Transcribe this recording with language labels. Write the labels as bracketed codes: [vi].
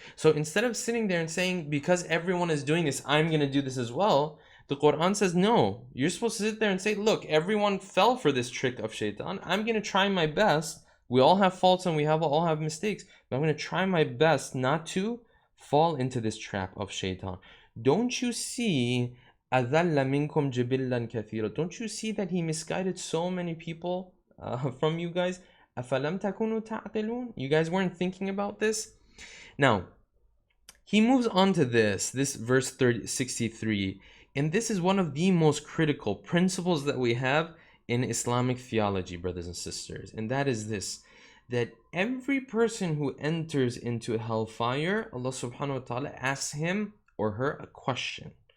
[en] So instead of sitting there and saying, because everyone is doing this, I'm going to do this as well, the Quran says, no, you're supposed to sit there and say, look, everyone fell for this trick of Shaitan. I'm going to try my best. We all have faults and we all have mistakes, but I'm going to try my best not to fall into this trap of Shaitan. Don't you see [ar] أَذَلَّ مِنْكُمْ جِبِلًّا كَثِيرًا? [en] Don't you see that he misguided so many people from you guys? [ar] أَفَلَمْ تَكُونُوا تَعْقِلُونَ? [en] You guys weren't thinking about this? Now, he moves on to this verse 63, and this is one of the most critical principles that we have in Islamic theology, brothers and sisters, and that is this, that every person who enters into hellfire, Allah subhanahu wa ta'ala asks him or her a question.